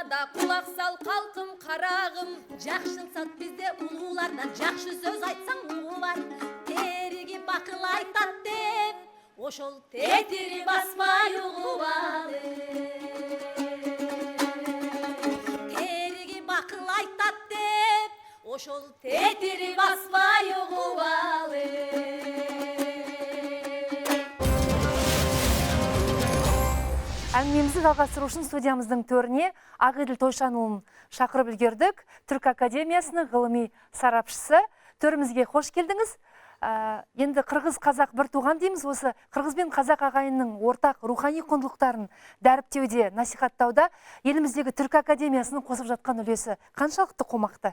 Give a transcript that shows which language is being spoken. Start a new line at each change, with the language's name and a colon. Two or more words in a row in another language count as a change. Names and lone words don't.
Kyrgyz: да кулак сал калкым карагым жакшы салт бизде улууларда жакшы сөз айтсаң угу бар теригип акыл айтат деп ошол тетири баспай угуп ал теригип акыл айтат деп ошол тетири баспай угуп ал
Kazakh: Әңгімемізді жалғастыру үшін студиямыздың төріне Ағиділ Тойшанұлын шақырып үлгердік. Түрк Академиясының ғылыми сарапшысы. Төрімізге қош келдіңіз. Енді қырғыз-қазақ бір туған дейміз. Осы қырғыз бен қазақ ағайынның ортақ рухани құндылықтарын дәріптеуде, насихаттауда еліміздегі Түрк Академиясының қосып жатқан үлесі қаншалықты қомақты?